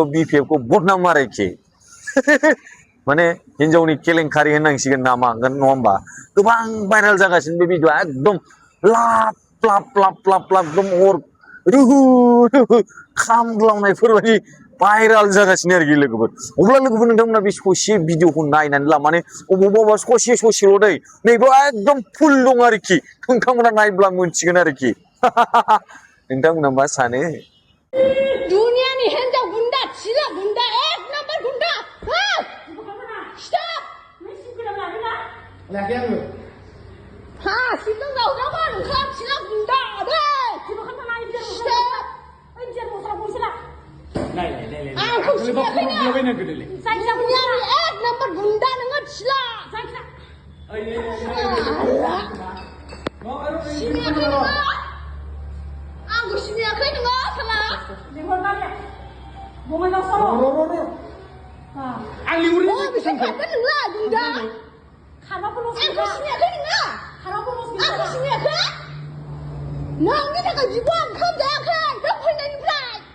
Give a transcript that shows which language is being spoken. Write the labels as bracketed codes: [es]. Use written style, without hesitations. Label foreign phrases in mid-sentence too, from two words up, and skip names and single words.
[brx] BPFखौ बदनाम आरोखि माने हिनजावनि केलेंकारि होननांसिगोन नामा नङा होमबा गोबां भाइरेल जागासिनो बे भिडिअआ एकदम लाब लाब लाब लाब लाब एकदम अर रुहु रुहु खामग्लावनायफोरबायदि भाइरेल जागासिनो आरोखि लोगोफोर अब्ला लोगोफोर नोंथांमोना बे ससे भिडिअखौ नायनानै ला माने अबावबा ससेल' दै नैबो एकदम फुल दं आरोखि नोंथांमोना नायब्ला मोनसिगोन आरोखि नोंथांमोना मा सानो दुनियानि हिनजाव गुंडा चिला गुंडा [hi] एक नंबर [brx] गुंडा स्टप नों सिगुरा लादोंना लायाखै आङो हा सिगुरा जावजाबाय ओंखाम चिला गुंडा दे जेबो खालामनो हाया स्टप ओइ जेर मस्ला बसला नाय आंखौ सिनायाखैनो गोदोलै जायखिया दुनियानि [hi] एक नंबर [brx] गुंडा नोङो चिला जायखिया सिनायाखै नोङो आंखौ सिनायाखै नोङो साला लिंहरनानै बङाइगाव सर' आं लिंहरनो बेसे खारगोन नोंलाय गुंडा खारबाफोरल' आंखौ सिनायाखै नोङो खारबाफोरल' आंखौ सिनायाखै नोंनि थाखाय बिब' ओंखाम जायाखै नों फैनायनिफ्राय